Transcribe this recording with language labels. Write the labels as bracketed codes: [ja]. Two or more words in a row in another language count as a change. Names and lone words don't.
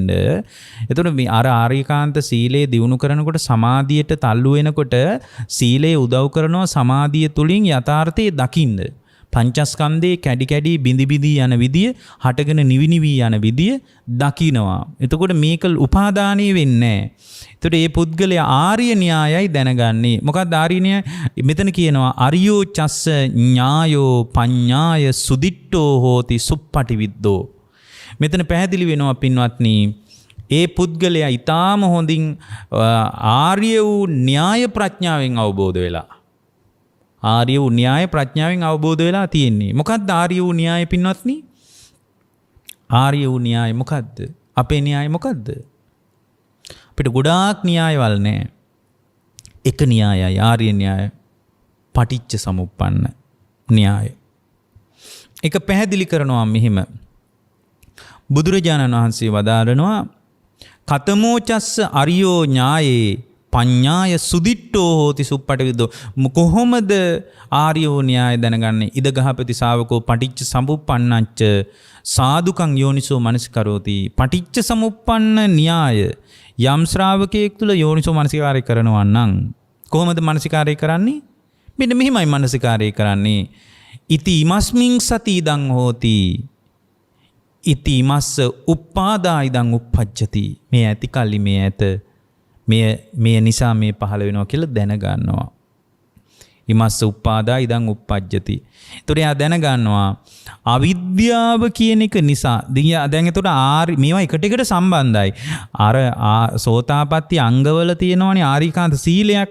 [si] එතකොට මේ ආර්යකාන්ත සීලය දිනු කරනකොට සමාධියට තල්ලු වෙනකොට සීලය උදව් කරනවා සමාධිය තුලින් යථාර්ථය දකින්න. පංචස්කන්ධේ කැඩි කැඩි බිඳි බිඳි යන විදිය, හටගෙන නිවි නිවි යන විදිය දකිනවා. එතකොට මේක උපාදානීය වෙන්නේ නැහැ. එතකොට මේ පුද්ගලයා ආර්ය න්‍යායයි දැනගන්නේ. මොකක්ද ආර්ය න්‍යාය? මෙතන කියනවා [pi] අරියෝ චස්ස ඥායෝ පඤ්ඤාය සුදිට්ඨෝ හෝති සුප්පටිවිද්දෝ. [si] මෙතන පැහැදිලි වෙනවා පින්වත්නි, ඒ පුද්ගලයා ඊටාම හොඳින් ආර්ය වූ න්‍යාය ප්‍රඥාවෙන් අවබෝධ වෙලා. ආර්ය වූ න්‍යාය ප්‍රඥාවෙන් අවබෝධ වෙලා තියෙන්නේ. මොකක්ද ආර්ය වූ න්‍යාය පින්වත්නි? ආර්ය වූ න්‍යාය මොකක්ද? අපේ න්‍යාය මොකක්ද? අපිට ගොඩාක් න්‍යායවල නැහැ. එක න්‍යායයි ආර්ය න්‍යාය. පටිච්ච සමුප්පන්න න්‍යාය. ඒක පැහැදිලි කරනවා මෙහිම. බුදුරජාණන් වහන්සේ වදාරනවා [pi] කතමෝචස්ස අරියෝ ඥායේ පඤ්ඤාය සුදිට්ඨෝ හෝති සුප්පටිවිද්දෝ. [si] කොහොමද ආර්යෝ න්‍යාය දැනගන්නේ? [pi] ඉද ගහපති ශාවකෝ පටිච්ච සමුප්පන්නච්ච සාදුකං යෝනිසෝ මනසිකරෝති. [si] පටිච්ච සමුප්පන්න න්‍යාය යම් ශ්‍රාවකයෙක් තුල යෝනිසෝ මනසිකාරය කරනවා නම් කොහොමද මනසිකාරය කරන්නේ? මෙන්න මෙහිමයි මනසිකාරය කරන්නේ. [pi] ඉති ඉමස්මින් සති ඉදං හෝති. ඉති ඉමස්ස උප්පාදා ඉදං උප්පජ්ජති. [si] මේ ඇති කල්ලි මේ ඇත මේ නිසා මේ පහළ වෙනවා කියලා දැනගන්නවා. [pi] ඉමස්ස උප්පාදා ඉදං උප්පජ්ජති. [si] ඒතකොට එයා දැනගන්නවා අවිද්‍යාව කියන එක නිසා. දැන් ඒතකොට මේවා එකට එකට සම්බන්ධයි. අර සෝතාපට්ටි අංගවල තියෙනවනේ ආරිකාන්ත සීලයක්.